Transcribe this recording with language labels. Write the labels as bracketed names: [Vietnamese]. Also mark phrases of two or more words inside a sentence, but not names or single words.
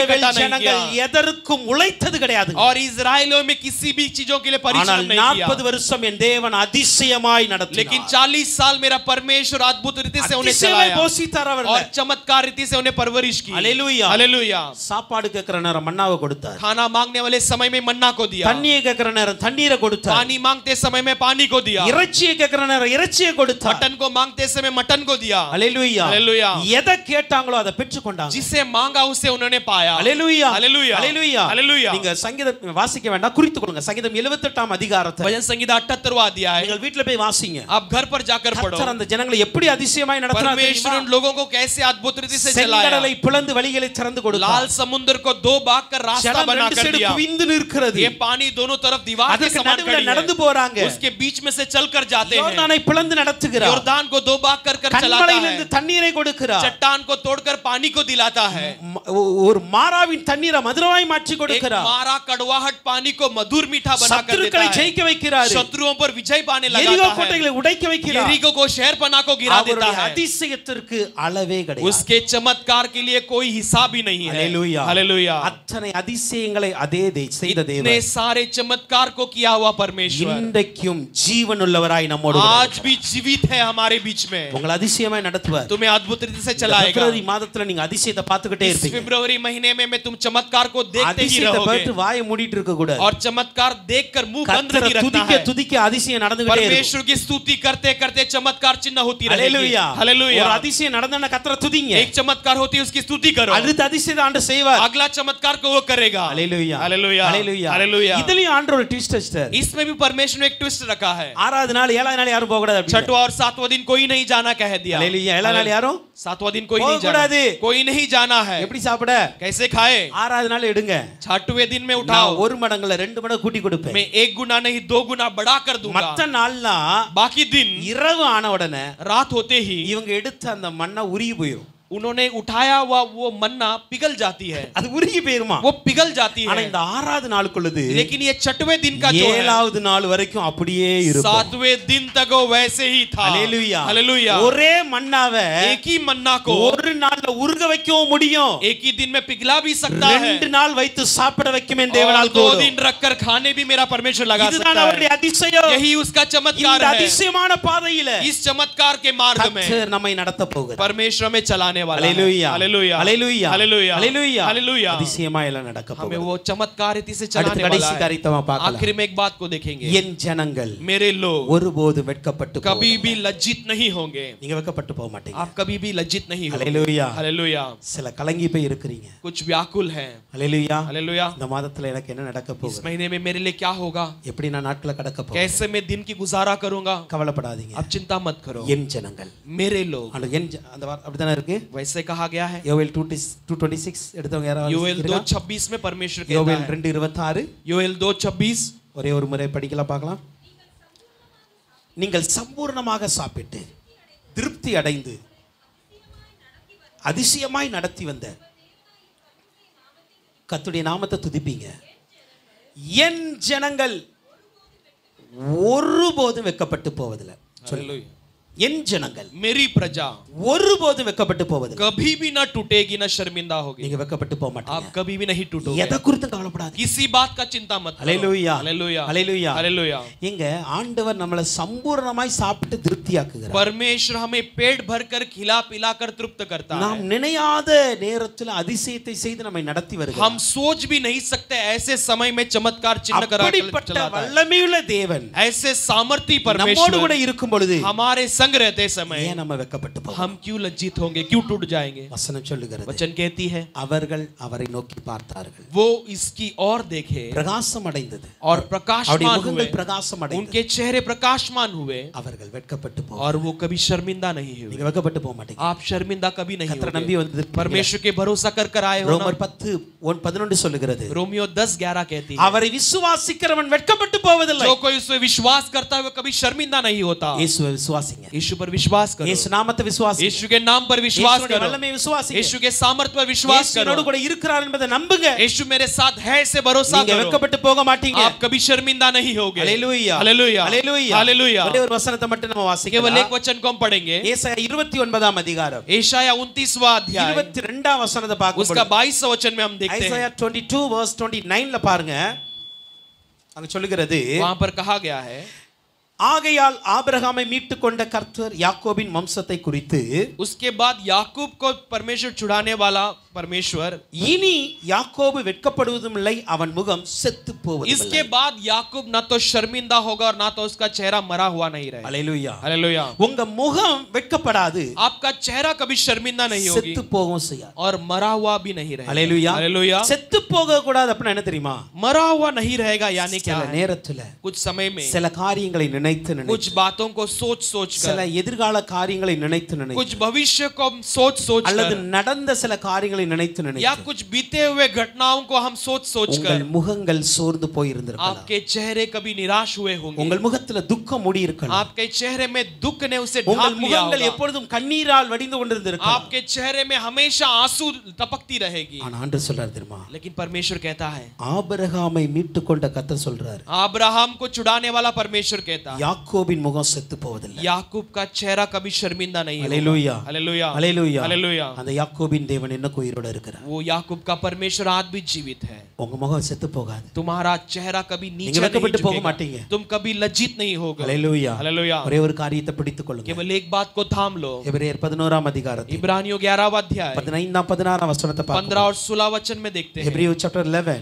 [Tamil] இஸ்ரவேல் [Hindi] इकट्ठा नहीं [Tamil] ஜனங்கள் [Hindi] किया [Tamil] எதற்கும் உழைத்தது கிடையாது [Hindi] और इस्राएलियों में किसी भी चीजों के लिए [Tamil] ஆனால் [Hindi] परिश्रम नहीं किया। [Tamil] 40 வருஷம் என் தேவன் அதிசயமாய் நடத்தினார் [Hindi] लेकिन 40 साल मेरा परमेश्वर अद्भुत रीति से उन्हें [Tamil] அதிசயமாய் [Hindi] चलाया [Tamil] போஷித்தார் அவர்களை [Hindi] और चमत्कार रीति से उन्हें परवरिश की। हालेलुया हालेलुया। [Tamil] சாப்பாடு கேட்கிற நேரம் மன்னாவை கொடுத்தார் [Hindi] खाना मांगने वाले समय में मन्ना को दिया, [Tamil] தண்ணியை கேட்கிற நேரம் தண்ணீரை கொடுத்தார் [Hindi] पानी मांगते समय में पानी को दिया, [Tamil] இறைச்சியை கேட்கிற நேரம் இறைச்சியை கொடுத்தார் [Hindi] मटन को मांगते समय मटन को दिया। [Tamil] ஹalleluya [Hindi] हालेलुया। [Tamil] எதை கேட்டாங்களோ அதை பெற்றுக்கொண்டாங்க [Hindi] जिसे मांगा उसे उन्होंने पाया। [Tamil] ஹalleluya [Hindi] हालेलुया। [Tamil] ஹalleluya [Hindi] हालेलुया। [Tamil] நீங்க சங்கீதம் வாசிக்க வேண்டாம் குறித்துக் கொள்ளுங்க சங்கீதம் 78ஆம் அதிகாரத்தை [Hindi] भजन संगीता 78वां अध्याय [Tamil] நீங்கள் வீட்ல போய் வாசிங்க [Hindi] आप घर पर जाकर पढ़ो। [Tamil] கர்த்தர் அந்த ஜனங்களை எப்படி அதிசயமாய் நடத்தினார் [Hindi] परमेश्वर उन लोगों को कैसे अद्भुत रीति से चलाया। [Tamil] செங்கடலை பிளந்து வழிகளை திறந்து கொடுத்தார் [Hindi] लाल समुद्र को दो भाग कर रास्ता [Tamil] ஜலம் [Hindi] बना [Tamil] ரெண்டு [Hindi] कर [Tamil] சைடு [Hindi] दिया, [Tamil] குவிந்து நிற்கிறது [Hindi] ये पानी दोनों तरफ दीवार के [Tamil] அதுக்கு [Hindi] समान [Tamil] நடுவுல [Hindi] खड़ी [Tamil] நடந்து [Hindi] है, [Tamil] போறாங்க [Hindi] उसके बीच में से चलकर जाते हैं। [Tamil] யோர்தானை பிளந்து நடத்துகிறார் [Hindi] योर्दान को दो भाग कर चलाता [Tamil] கண்மலையிலிருந்து [Hindi] है, [Tamil] தண்ணீரை கொடுக்கிறார் [Hindi] चट्टान को तोड़कर पानी को दिलाता है, [Tamil] ஒரு மாறாவின் தண்ணீரை மதுரமாய் மாற்றி [Hindi] एक [Tamil] கொடுக்கிறார் [Hindi] मारा कड़वाहट पानी को मधुर मीठा बना कर देता [Tamil] சத்துருக்களை [Hindi] है, [Tamil] ஜெயிக்க வைக்கிறார் [Hindi] शत्रुओं पर विजय पाने [Tamil] எரிகோ [Hindi] लगाता है, [Tamil] கோட்டைகளை உடைக்க வைக்கிறார் [Hindi] यरीको को शहर पना को गिरा देता [Tamil] அவருடைய [Hindi] है। [Tamil] அதிசயத்திற்கு அளவே கிடையாது [Hindi] उसके चमत्कार के लिए कोई हिसाब ही नहीं है। हालेलुया हालेलुया। [Tamil] அத்தனை அதிசயங்களை அதே செய்த தேவன் [Hindi] इतने सारे चमत्कार को किया हुआ परमेश्वर [Tamil] இன்றைக்கும் ஜீவனுள்ளவராய் நம்மோடு [Hindi] आज भी जीवित है हमारे बीच में। [Tamil] உங்களை அதிசயமாய் நடத்துவார்। [Hindi] तुम्हें अद्भुत रीति से चलाएगा। [Tamil] பிப்ரவரி மாதத்துல நீங்க அதிசயத்தை பார்த்துக்கிட்டே இருப்பீங்க। [Hindi] फरवरी महीने में तुम चमत्कार को देखते ही [Tamil] அதிசயத்தை [Hindi] रहोगे [Tamil] பார்த்து வாயை மூடிட்டு இருக்க கூடாது। [Hindi] और चमत्कार देखकर मुंह बंद नहीं रखना [Tamil] துதிக்க [Hindi] है। [Tamil] துதிக்க அதிசயம் நடந்துகிட்டே இருக்கும்। [Hindi] परमेश्वर की स्तुति करते करते चमत्कार चिन्ह होती रहेगी। हालेलुया हालेलुया। [Tamil] ஒரு அதிசயம் நடந்தா கர்த்தரை துதிங்க। [Hindi] एक चमत्कार होती है उसकी स्तुति करो। [Tamil] அடுத்த அதிசயத்தை ஆண்டவர் செய்வார்। [Hindi] अगला चमत्कार को वो करेगा। हालेलुया हालेलुया हालेलुया हालेलुया। [Tamil] இதுலயும் ஆண்டவர் ஒரு ட்விஸ்ட் வச்சிட்டார்। [Hindi] इसमें भी परमेश्वर ने एक ट्विस्ट रखा है। [Tamil] ஆறாவது நாள் ஏழாவது நாள் யாரும் போக கூடாது। [Hindi] छठवां और सातवां दिन कोई नहीं जाना कह दिया। [Tamil] हालेलुया ஏழாவது நாள் யாரும் [Hindi] सातवां दिन कोई नहीं जाना। कोई नहीं जाना है। [Tamil] எப்படி சாப்பிட [Hindi] कैसे खाए? [Tamil] ஆறாவது நாள் எடுங்க। [Hindi] छठवें दिन में उठाओ। [Tamil] ஒரு மடங்குல ரெண்டு மடங்கு கூட்டி கொடுப்பேன்। [Hindi] मैं एक गुना नहीं 2 गुना बढ़ा कर दूंगा। [Tamil] மத்த நாள்லாம் [Hindi] बाकी दिन [Tamil] இரவு ஆன உடனே [Hindi] रात होते ही [Tamil] இவங்க எடுத்த அந்த மண்ணை உருகி போயிடும்। [Hindi] उन्होंने उठाया हुआ वो मन्ना पिघल जाती है। [Tamil] அது உருகி போயிருமா? [Hindi] वो पिघल जाती [Tamil] ஆனா [Hindi] है। [Tamil] இந்த ஆறாவது நாளுக்குள்ளது [Hindi] लेकिन ये छठवें दिन का जो है [Tamil] ஏழாவது நாள் வரைக்கும் அப்படியே இருக்கும்। [Hindi] सातवें दिन तक वो वैसे ही था। हालेलुया हालेलुया। [Tamil] ஒரே மண்ணாவை [Hindi] एक ही मन्ना को [Tamil] ஒரு நாள்ல உருக வைக்கவும் முடியும்। [Hindi] एक ही दिन में पिघला भी सकता है। [Tamil] ரெண்டு நாள் வைத்து சாப்பிட வைக்கும் என் தேவனால் [Hindi] 2 [Tamil] கூடும்। [Hindi] दिन रखकर खाने भी मेरा परमेश्वर लगा सकता [Tamil] இதுதான் அவருடைய [Hindi] है। [Tamil] அதிசயம்। [Hindi] यही उसका चमत्कार [Tamil] இந்த [Hindi] है। [Tamil] அதிசயமான பாதையில [Hindi] इस चमत्कार के मार्ग में [Tamil] கர்த்தர் நம்மை நடத்த போகிறார்। [Hindi] परमेश्वर में चलाने वाला है। हालेलुया हालेलुया हालेलुया हालेलुया हालेलुया हालेलुया। [Tamil] அதிசயமா எல்லாம் நடக்க [Hindi] हमें [Tamil] போகுது। [Hindi] वो चमत्कार रीति से [Tamil] அடுத்த [Hindi] चलाने वाला [Tamil] கடைசி [Hindi] है। [Tamil] காரியத்தை பார்க்கலாம்। [Hindi] आखिर में एक बात को देखेंगे। [Tamil] என் ஜனங்கள் [Hindi] मेरे लोग [Tamil] ஒருபோது வெட்கப்பட்டு [Hindi] कभी भी लज्जित नहीं होंगे। [Tamil] நீங்க வெட்கப்பட்டு போக மாட்டீங்க। [Hindi] आप कभी भी लज्जित नहीं होंगे। हालेलुया हालेलुया। [Tamil] சில கலங்கி போய் இருக்கிறீங்க। [Hindi] कुछ व्याकुल हैं। हालेलुया हालेलुया। [Tamil] இந்த மாதத்துல எனக்கு என்ன நடக்க [Hindi] इस [Tamil] போகுது? [Hindi] महीने में मेरे लिए क्या होगा? [Tamil] எப்படி நான் நாட்களை கடக்க போறேன்? [Hindi] कैसे मैं दिन की गुजारा करूंगा? [Tamil] கவலைப்படாதீங்க। [Hindi] आप चिंता मत करो। [Tamil] என் ஜனங்கள் [Hindi] मेरे लोग [Tamil] அந்த அந்த அப்படிதானே இருக்கு। [Hindi] वैसे कहा गया है। [Tamil] யோவேல் 2:26 எடுத்தவங்க யாராவது [Hindi] योएल [Tamil] இருக்கா? [Hindi] 2:26 में परमेश्वर कहता [Tamil] யோவேல் [Hindi] है। [Tamil] 2:26 [Hindi] योएल 2:26 [Tamil] ஒரே ஒரு முறை படிக்கலாம் பார்க்கலாம்। நீங்கள் சம்பூர்ணமாக சாப்பிட்டு திருப்தி அடைந்து அதிசயமாய் நடத்தி வந்த கர்த்தருடைய நாமத்தை துதிப்பீங்க। என் ஜனங்கள் ஒருபோதும் வெட்கப்பட்டு போவதில்லை। [Hindi] हालेलुया। [Tamil] என் ஜனங்கள் [Hindi] मेरी प्रजा [Tamil] ஒருபோதும் வெட்கப்பட்டு போவதில்லை। [Hindi] कभी भी ना टूटेगी ना शर्मिंदा होगी। [Tamil] நீங்க வெட்கப்பட்டு போக [Hindi] आप [Tamil] மாட்டீங்க। [Hindi] कभी भी नहीं टूटोगे। [Tamil] எதை குறித்து கவலைப்படாதீங்க। [Hindi] किसी बात का चिंता मत करो। हालेलुया हालेलुया हालेलुया हालेलुया। [Tamil] எங்க ஆண்டவர் நம்மளை சம்பூர்ணமாய் சாப்பிட்டு திருப்தியாக்குகிறார்। [Hindi] परमेश्वर हमें पेट भरकर खिला पिलाकर तृप्त करता है। [Tamil] நாம் நினையாத நேரத்தில் அதிசயத்தை செய்து நம்மை நடத்தி வருகிறார்। [Hindi] हम सोच भी नहीं सकते ऐसे समय में चमत्कार चिन्ह करा [Tamil] அப்படிப்பட்ட [Hindi] चलाता है। [Tamil] வல்லமையுள்ள தேவன் [Hindi] ऐसे सामर्थी [Tamil] நம்மோடு [Hindi] परमेश्वर [Tamil] கூட இருக்கும் பொழுது [Hindi] हमारे संग रहते समय [Tamil] ஏன் நம்ம வெட்கப்பட்டு போறோம்? [Hindi] हम क्यों लज्जित होंगे, क्यों टूट जाएंगे? [Tamil] வசனம் சொல்லுகிறது [Hindi] वचन कहती है [Tamil] அவர்கள் அவரை நோக்கி பார்த்தார்கள், [Hindi] वो इसकी ओर देखे [Tamil] பிரகாசம் அடைந்தது, [Hindi] और [Tamil] அவருடைய [Hindi] प्रकाशमान हुए, [Tamil] முகங்கள் பிரகாசம் அடைந்தது, [Hindi] उनके चेहरे प्रकाशमान हुए [Tamil] அவர்கள் வெட்கப்பட்டு போக। [Hindi] और वो कभी शर्मिंदा नहीं हुए। [Tamil] நீங்க வெட்கப்பட்டு போக மாட்டீங்க। [Hindi] आप शर्मिंदा कभी नहीं [Tamil] கர்த்தரை நம்பி [Hindi] होगे। [Tamil] வந்து [Hindi] परमेश्वर के भरोसा कर आए हो ना। [Tamil] ரோமர் 10:11 சொல்லுகிறது, [Hindi] रोमियो 10:11 कहती है [Tamil] அவரை விசுவாசிக்கிறவன் வெட்கப்பட்டு போவதில்லை। [Hindi] जो कोई उसमें विश्वास करता है वो कभी शर्मिंदा नहीं होता। [Tamil] இயேசுவை விசுவாசிங்க, [Hindi] यीशु पर विश्वास करो, [Tamil] இயேசு நாமத்தை விசுவாசிங்க, [Hindi] यीशु के नाम पर विश्वास [Tamil] இயேசுவுடைய [Hindi] करो, [Tamil] வல்லமையை விசுவாசிங்க, [Hindi] यीशु के सामर्थ पर विश्वास [Tamil] இயேசு [Hindi] करो, [Tamil] என்னோடு கூட இருக்கிறார் என்பதை நம்புங்க। [Hindi] यीशु मेरे साथ है से भरोसा [Tamil] நீங்க [Hindi] करो। [Tamil] வெட்கப்பட்டு போக மாட்டீங்க। [Hindi] आप कभी शर्मिंदा नहीं होगे। हालेलुया हालेलुया हालेलुया हालेलुया। [Tamil] ஒரே ஒரு வசனத்தை மட்டும் நம்ம [Hindi] केवल [Tamil] வாசிக்கலாம்। [Hindi] एक वचन को हम पढ़ेंगे। [Tamil] ஏசாயா 29ஆம் அதிகாரம் [Hindi] एशाया 29वां अध्याय [Tamil] 22ஆம் वசனத்தை [Hindi] उसका [Tamil] பார்க்கும்போது [Hindi] 22वां वचन में हम देखते हैं। [Tamil] ஐசாயா 22:29ல பாருங்க, அங்க சொல்லுகிறது, [Hindi] वहां पर कहा गया है, [Tamil] ஆகையால் ஆபிரகாமை மீட்டுக் கொண்ட கர்த்தர் யாக்கோபின் வம்சத்தை குறித்து, [Hindi] उसके बाद याकूब को परमेश्वर छुड़ाने वाला परमेश्वर, [Tamil] இனி யாக்கோபு வெட்கப்படுவதும் இல்லை, அவன் முகம் செத்து போவதும் [Hindi] इसके [Tamil] இல்லை। [Hindi] बाद याकूब ना तो शर्मिंदा होगा और ना तो उसका चेहरा मरा हुआ नहीं रहेगा। [Tamil] அல்லேலூயா [Hindi] हालेलुया। [Tamil] உங்க முகம் வெட்கப்படாது, [Hindi] आपका चेहरा कभी शर्मिंदा नहीं होगी [Tamil] செத்து போகவும் செய்யாது। [Hindi] और मरा हुआ भी नहीं रहेगा। [Tamil] அல்லேலூயா [Hindi] हालेलुया। [Tamil] செத்து போக கூடாது அப்படின்னா என்ன தெரியுமா? [Hindi] मरा हुआ नहीं रहेगा यानी क्या [Tamil] சில [Hindi] है? [Tamil] நேரத்துல [Hindi] कुछ समय में [Tamil] சில காரியங்களை நினைத்து [Hindi] कुछ [Tamil] நினைத்து, [Hindi] बातों को सोच सोच [Tamil] சில [Hindi] कर, [Tamil] எதிர்கால காரியங்களை நினைத்து நினைத்து, [Hindi] कुछ भविष्य को सोच सोच [Tamil] அல்லது [Hindi] कर, [Tamil] நடந்த சில காரியங்களை நினைத்து [Hindi] या [Tamil] நினைத்து [Hindi] कुछ बीते हुए घटनाओं को हम सोच सोच [Tamil] உங்கள் [Hindi] कर [Tamil] முகங்கள் சோர்ந்து போய் இருந்திருக்கலாம்। [Hindi] आपके चेहरे कभी निराश हुए होंगे। [Tamil] உங்கள் முகத்துல துக்கம் மூடி இருக்கலாம்। [Hindi] आपके चेहरे में दुख ने उसे [Tamil] உங்கள் [Hindi] ढांक लिया [Tamil] முகங்கள் [Hindi] होगा। [Tamil] எப்பொழுதும் கண்ணீரால் வடிந்து கொண்டிருந்திருக்கலாம்। [Hindi] आपके चेहरे में हमेशा आंसू टपकती रहेगी। [Tamil] ஆனா ஆண்டவர் சொல்றார் தெரியுமா? [Hindi] लेकिन परमेश्वर कहता है, [Tamil] ஆபிரகாமை மீட்டுக் கொண்ட கர்த்தர் சொல்றார், [Hindi] अब्राहम को छुड़ाने वाला परमेश्वर कहता है, [Tamil] யாக்கோபின் முகம் செத்து போவதில்லை। [Hindi] याकूब का चेहरा कभी शर्मिंदा नहीं होगा। [Tamil] அல்லேலூயா [Hindi] हालेलुया [Tamil] அல்லேலூயா [Hindi] हालेलुया। [Tamil] அந்த யாக்கோபின் தேவன் என்னைக்கும் உயிரோட இருக்கிறார். [Hindi] वो याकूब का परमेश्वर आज भी जीवित है. [Tamil] உங்க முகம் செத்து போகாது. [Hindi] तुम्हारा चेहरा कभी नीचे [Tamil] நீங்க [Hindi] नहीं [Tamil] வெட்கப்பட்டு போக [Hindi] झुकेगा. [Tamil] மாட்டீங்க. [Hindi] तुम कभी लज्जित नहीं होगे. [Tamil] ஹalleluya. [Hindi] हालेलुया. [Tamil] ஒரே ஒரு காரியத்தை பிடித்துக் கொள்ளுங்க. [Hindi] केवल एक बात को थाम लो. [Tamil] எபிரேயர் 11ஆம் அதிகாரத்தில் [Hindi] इब्रानियों 11वां अध्याय [Tamil] 15 16 வசனத்தை [Hindi] 15 [Tamil] பார்க்கலாம். [Hindi] और 16 वचन में देखते हैं. [English] Hebrew chapter 11